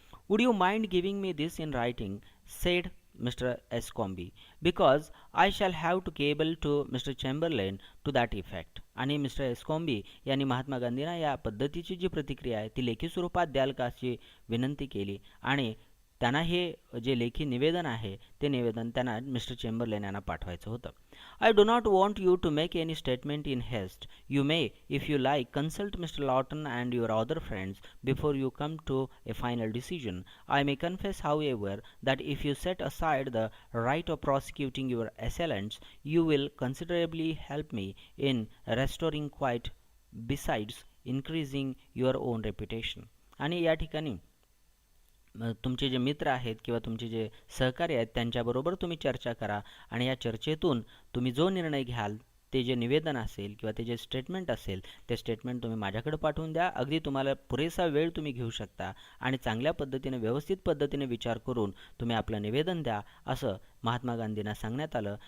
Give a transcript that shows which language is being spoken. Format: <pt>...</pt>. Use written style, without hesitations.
<en>Would you mind giving me this in writing, said Mr. Escombe, because I shall have to cable to Mr. Chamberlain to that effect.</en> <mr>आणि mister एस्कॉम्बी यांनी महात्मा गांधींना या पद्धतीची जी प्रतिक्रिया आहे ती लेखी स्वरूपात द्याल का अशी विनंती केली आणि त्यांना हे जे लेखी निवेदन आहे ते निवेदन त्यांना मिस्टर चेंबरलेन यांना पाठवायचं होतं.</mr> <en>I do not want you to make any statement in haste. You may, if you like, consult Mr. Lawton and your other friends before you come to a final decision. I may confess, however, that if you set aside the right of prosecuting your assailants, you will considerably help me in restoring quiet, besides increasing your own reputation.</en> <mr>आणि या ठिकाणी तुमचे जे मित्र आहेत किंवा तुमचे जे सहकारी आहेत त्यांच्याबरोबर तुम्ही चर्चा करा आणि या चर्चेतून तुम्ही जो निर्णय घ्याल ते जे निवेदन असेल किंवा ते जे स्टेटमेंट असेल ते स्टेटमेंट तुम्ही माझ्याकडे पाठवून द्या. अगदी तुम्हाला पुरेसा वेळ तुम्ही घेऊ शकता आणि चांगल्या पद्धतीने व्यवस्थित पद्धतीने विचार करून तुम्ही आपलं निवेदन द्या असं महात्मा गांधींना सांगण्यात आलं.</mr>